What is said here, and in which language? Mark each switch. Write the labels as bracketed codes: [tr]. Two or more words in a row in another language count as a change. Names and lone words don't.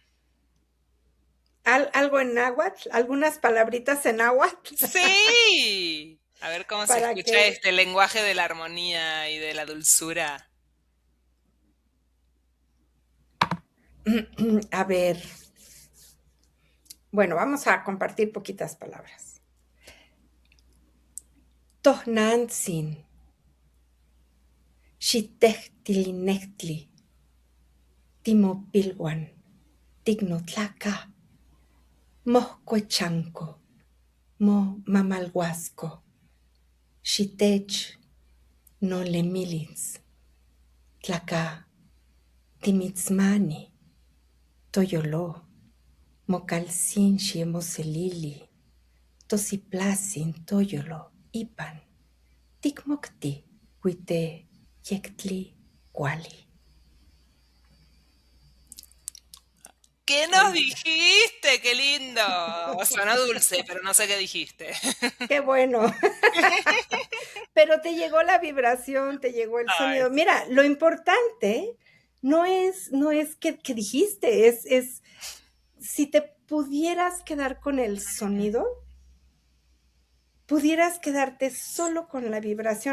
[es] Algo en náhuatl, algunas palabritas en náhuatl, Sí. A ver cómo se para escucha que, este lenguaje de la armonía y de la dulzura. a ver, bueno, vamos a compartir poquitas palabras. [nah] Tohnantzin, xitehtilinectli, timopilhuan, tignotlaca, mohcuechanco, mo mamalhuasco, xitech, nolemilitz, tlaca, timitzmani, toyoló, mocalcin xiemoselili, tosiplasin toyolo, ipan, ticmocti, huite, yectli, cuali. [es] ¿Qué nos Ahí está. dijiste? ¡Qué lindo! Sonó dulce, pero no sé qué dijiste. Qué bueno. Pero te llegó la vibración, te llegó el Ay, sonido. Mira, lo importante no es que dijiste, es si te pudieras quedar con el sonido, pudieras quedarte solo con la vibración.